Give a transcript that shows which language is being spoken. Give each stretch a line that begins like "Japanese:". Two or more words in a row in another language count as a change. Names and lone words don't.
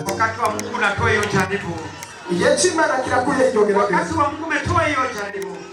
Swahili: Wakati wa Mungu natoa hiyo jaribu.
Rundi: Igihe cy'Imana kirakuyeho iryo gerageza.
Swahili: Wakati wa Mungu umetoa hiyo jaribu.